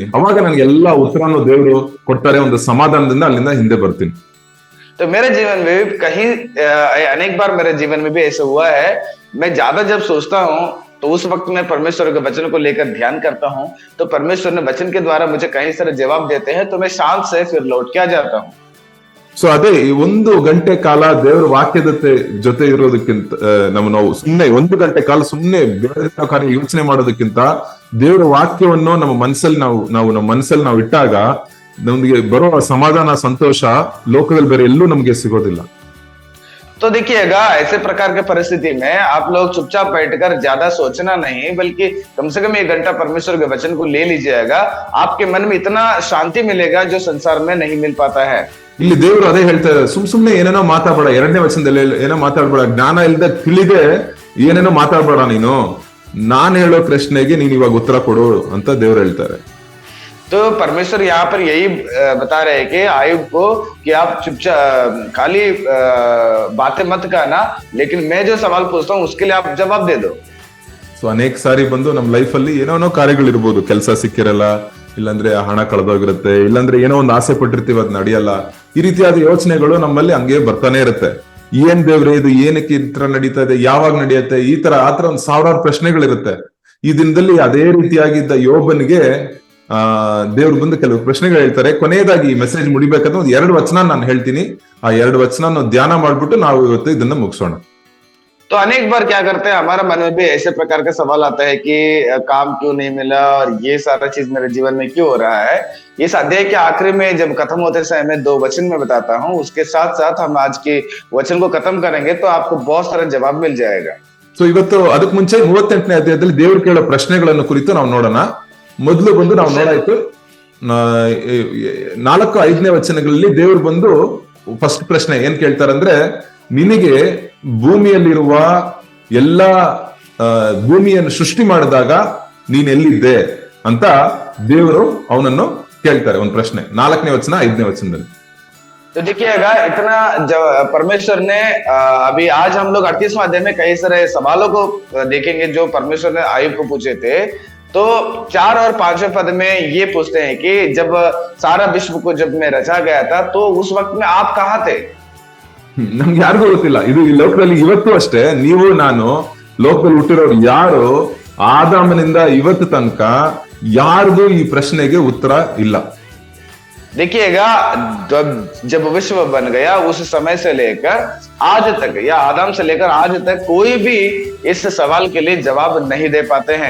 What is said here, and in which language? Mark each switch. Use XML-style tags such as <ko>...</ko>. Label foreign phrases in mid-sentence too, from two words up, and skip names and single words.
<kn>ಅವಾಗ ನನಗೆ ಎಲ್ಲಾ ಉತ್ತರನು ದೇವ್ರು ಕೊಡ್ತಾರೆ, ಒಂದು ಸಮಾಧಾನದಿಂದ ಅಲ್ಲಿಂದ ಹಿಂದೆ ಬರ್ತೀನಿ.</kn> <hi>तो मेरे जीवन में भी अनेक बार मेरे जीवन में भी ऐसा हुआ है। मैं ज्यादा जब सोचता हूँ तो उस वक्त मैं परमेश्वर के वचन को लेकर ध्यान करता हूँ, तो परमेश्वर ने वचन के द्वारा मुझे कई सारे जवाब देते हैं, तो मैं शांत से फिर लौट के आ जाता हूँ।</hi> <kn>ಸೊ ಅದೇ ಈ 1 ಗಂಟೆ ಕಾಲ ದೇವರ ವಾಕ್ಯದ ಜೊತೆ ಇರೋದಕ್ಕಿಂತ ನಾವು ಸುಮ್ಮನೆ 1 ಗಂಟೆ ಕಾಲ ಸುಮ್ಮನೆ ಬೇರೆ ಕಾರ್ಯ ಯೋಚನೆ ಮಾಡೋದಕ್ಕಿಂತ ದೇವರ ವಾಕ್ಯವನ್ನು ನಮ್ಮ ಮನಸ್ಸಲ್ಲಿ ನಮ್ಮ ಮನಸ್ಸಲ್ಲಿ ನಾವು ಇಟ್ಟಾಗ ನಮ್ಗೆ ಬರೋ ಸಮಾಧಾನ ಸಂತೋಷ ಲೋಕದಲ್ಲಿ ಬೇರೆ ಎಲ್ಲೂ ನಮ್ಗೆ ಸಿಗೋದಿಲ್ಲ.</kn> <hi>तो देखिएगा, ऐसे प्रकार के परिस्थिति में आप लोग चुपचाप बैठकर ज्यादा सोचना नहीं, बल्कि कम से कम 1 घंटा परमेश्वर के वचन को ले लीजिएगा. आपके मन में इतना शांति मिलेगा जो संसार में नहीं मिल पाता है.</hi> <kn>ಇಲ್ಲಿ ದೇವರು ಅದೇ ಹೇಳ್ತಾರೆ, ಸುಮ್ನೆ ಏನೇನೋ ಮಾತಾಡ್ಬೇಡ. 2ನೇ ವಚನದಲ್ಲಿ ಏನೋ ಮಾತಾಡ್ಬೇಡ, ಜ್ಞಾನ ಇಲ್ದ ತಿಳಿದೆ ಏನೇನೋ ಮಾತಾಡ್ಬೇಡ ನೀನು, ನಾನ್ ಹೇಳೋ ಪ್ರಶ್ನೆಗೆ ನೀನ್ ಇವಾಗ ಉತ್ತರ ಕೊಡು ಅಂತ ದೇವ್ರು ಹೇಳ್ತಾರೆ.</kn> <hi>तो परमेश्वर यहाँ पर यही बता रहे हैं कि आयुब को कि आप चुपचाप खाली बातें मत करना, लेकिन मैं जो सवाल पूछता हूँ उसके लिए आप जवाब दे दो.</hi> <kn>ಸೊ ಅನೇಕ ಸಾರಿ ಬಂದು ನಮ್ಮ ಲೈಫ್ ಅಲ್ಲಿ ಏನೋ ಕಾರ್ಯಗಳಿರ್ಬೋದು, ಕೆಲಸ ಸಿಕ್ಕಿರಲ್ಲ, ಇಲ್ಲಾಂದ್ರೆ ಹಣ ಕಳೆದೋಗಿರುತ್ತೆ, ಇಲ್ಲಾಂದ್ರೆ ಏನೋ ಒಂದು ಆಸೆ ಪಟ್ಟಿರ್ತೀವಿ ಅದ್ ನಡೆಯಲ್ಲ. ಈ ರೀತಿಯಾದ ಯೋಚನೆಗಳು ನಮ್ಮಲ್ಲಿ ಹಂಗೆ ಬರ್ತಾನೆ ಇರುತ್ತೆ. ಏನ್ ದೇವ್ರೆ ಇದು ಏನಕ್ಕೆ ಈ ತರ ನಡೀತಾ ಇದೆ, ಯಾವಾಗ ನಡೆಯುತ್ತೆ, ಈ ತರ ಆತರ ಒಂದ್ 1000 ಪ್ರಶ್ನೆಗಳಿರುತ್ತೆ. ಈ ದಿನದಲ್ಲಿ ಅದೇ ರೀತಿಯಾಗಿದ್ದ ಯೋಬನಿಗೆ ದೇವ್ರು ಬಂದು ಕೆಲವು ಪ್ರಶ್ನೆಗಳು ಹೇಳ್ತಾರೆ. ಕೊನೆಯದಾಗಿ ಈ ಮೆಸೇಜ್ ಮುಡಿಬೇಕಂದ್ರೆ 2 ವಚನ ನಾನು ಹೇಳ್ತೀನಿ. ಆ 2 ವಚನ ನಾವು ಧ್ಯಾನ ಮಾಡ್ಬಿಟ್ಟು ನಾವು ಇವತ್ತು ಇದನ್ನ ಮುಗಿಸೋಣ.</kn> <hi>तो अनेक बार क्या करते हैं, हमारा मन में भी ऐसे प्रकार का सवाल आता है कि काम क्यों नहीं मिला और ये सारा चीज मेरे जीवन में क्यों हो रहा है. इस अध्याय के आखिरी में जब खत्म होते समय मैं 2 वचन में बताता हूँ, उसके साथ साथ हम आज के वचन को खत्म करेंगे तो आपको बहुत सारा जवाब मिल जाएगा.</hi> <kn>ಸೊ ಇವತ್ತು ಅದಕ್ಕೆ ಮುಂಚೆ 38ನೇ ಅಧ್ಯಾಯದಲ್ಲಿ ದೇವ್ರು ಕೇಳೋ ಪ್ರಶ್ನೆಗಳನ್ನು ಕುರಿತು ನಾವು ನೋಡೋಣ. ಮೊದಲು ಬಂದು ನಾವು ನೋಡಾಯ್ತು 4-5ನೇ ವಚನಗಳಲ್ಲಿ ದೇವ್ರು ಬಂದು ಫಸ್ಟ್ ಪ್ರಶ್ನೆ ಏನ್ ಕೇಳ್ತಾರಂದ್ರೆ, ನಿನಗೆ ಭೂಮಿಯಲ್ಲಿರುವ ಎಲ್ಲಾ ಭೂಮಿಯನ್ನು ಸೃಷ್ಟಿ ಮಾಡಿದಾಗ ನೀನ್ ಎಲ್ಲಿದ್ದೆ ಅಂತ ದೇವರು ಅವನನ್ನು ಕೇಳ್ತಾರೆ. ಒಂದು ಪ್ರಶ್ನೆ 4ನೇ ವಚನ 5ನೇ ವಚನದಲ್ಲಿ.</kn> <hi>तो देखिएगा, इतना परमेश्वर ने अभी आज हम लोग 38वां अध्याय में कई सारे सवालों को देखेंगे जो परमेश्वर ने आयुब को पूछे थे. तो 4 और 5वें पद में ये पूछते हैं कि जब सारा विश्व को जब मैं रचा गया था तो उस वक्त में आप कहाँ थे.</hi> <kn>ನಮ್ಗೆ ಯಾರಿಗೂ ಗೊತ್ತಿಲ್ಲ. ಇದು ಈ ಲೋಕದಲ್ಲಿ ಇವತ್ತು ಅಷ್ಟೇ, ನೀವು ನಾನು ಲೋಕದಲ್ಲಿ ಹುಟ್ಟಿರೋರು ಯಾರು ಆದಾಮನಿಂದ ಇವತ್ತು ತನಕ ಯಾರಿಗೂ ಈ ಪ್ರಶ್ನೆಗೆ ಉತ್ತರ ಇಲ್ಲ.</kn> <hi>देखिएगा, जब विश्व बन गया उस समय से लेकर आज तक या आदम से लेकर आज तक कोई भी इस सवाल के लिए जवाब नहीं दे पाते हैं.</hi>